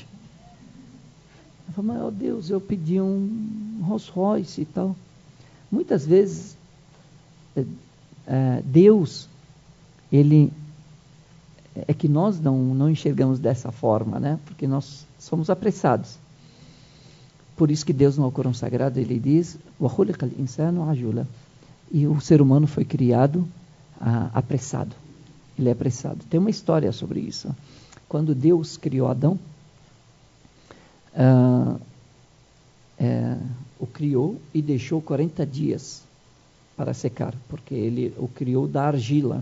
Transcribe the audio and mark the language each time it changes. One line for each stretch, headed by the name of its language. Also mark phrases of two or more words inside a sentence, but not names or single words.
Portuguese: Eu falo, mas Deus, eu pedi um Rolls Royce e tal. Muitas vezes, Deus, é que nós não enxergamos dessa forma, né? Porque nós somos apressados. Por isso que Deus no Alcorão Sagrado, ele diz,
Arabic: وَخُلِقَ الْإِنسَانُ عَجُولًا.
Portuguese: E o ser humano foi criado apressado. Ele é apressado. Tem uma história sobre isso. Quando Deus criou Adão, o criou e deixou 40 dias para secar, porque ele o criou da argila.